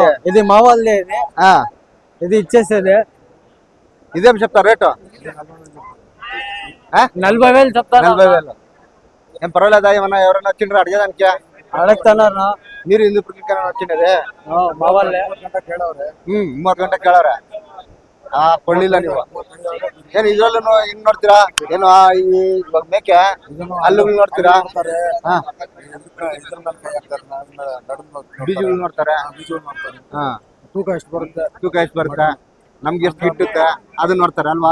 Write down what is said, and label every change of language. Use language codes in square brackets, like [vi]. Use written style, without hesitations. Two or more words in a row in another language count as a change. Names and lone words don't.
[te] ఇది మా వాళ్ళదే. ఇది ఇచ్చేసేదే. ఇదేం చెప్తారు రేటు? 40,000 చెప్తాను. 40,000. ఏం పర్వాలేదా? ఏమన్నా ఎవరైనా వచ్చిండ్రా అడిగేదానికి? అడుగుతున్నారు. మీరు ఎందుకు వచ్చిండేది? మా వాళ్ళే. [kn] 3 ಗಂಟೆ ಕೇಳವ್ರೆ. ಕೊಳ್ಳಿಲ್ಲ ನೀವು. ಏನ್ ಇದ್ರಲ್ಲೂ ಇನ್ ನೋಡ್ತೀರಾ? ಏನು ಇವಾಗ ಮೇಕೆ ಅಲ್ಲುಗಳು ನೋಡ್ತೀರಾ? ಬೀಜಗಳು ನೋಡ್ತಾರೆ. ತೂಕ ಎಷ್ಟು ಬರುತ್ತೆ, ನಮ್ಗೆ ಎಷ್ಟು ಗಿಟ್ಟುತ್ತೆ ಅದನ್ನ ನೋಡ್ತಾರೆ ಅಲ್ವಾ?